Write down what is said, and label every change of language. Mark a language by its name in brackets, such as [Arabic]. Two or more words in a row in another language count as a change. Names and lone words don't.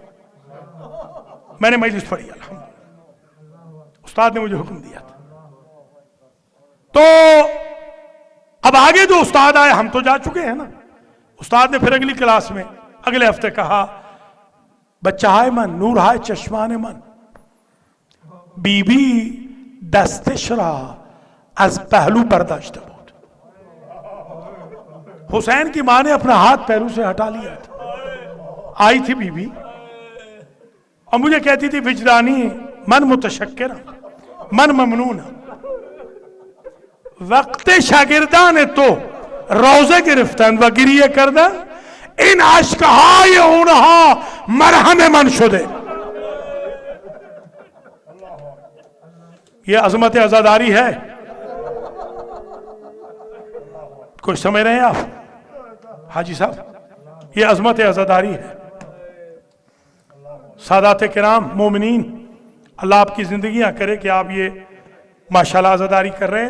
[Urdu] میں نے مجلس پڑھی الحمدللہ، استاد نے مجھے حکم دیا تھا. تو اب آگے جو استاد آئے ہم تو جا چکے ہیں نا. استاد نے پھر اگلی کلاس میں اگلے ہفتے کہا [Persian] بچہ ہائے من نور ہائے چشمان من بی بی دستش را از پہلو برداشت بود. [Urdu] حسین کی ماں نے اپنا ہاتھ پہلو سے ہٹا لیا تھا. آئی تھی بی بی اور مجھے کہتی تھی [Persian] وجدانی من متشکر من ممنون. وقت شاگردان تو روزه گرفتن و گریه کردن این اشکهای اونها مرهم من شده. [Urdu] یہ عظمت عزاداری ہے. کچھ سمجھ رہے ہیں آپ حاجی صاحب؟ یہ عظمت عزاداری ہے. سادات کرام مومنین، اللہ آپ کی زندگیاں کرے کہ آپ یہ ماشاءاللہ عزاداری کر رہے ہیں.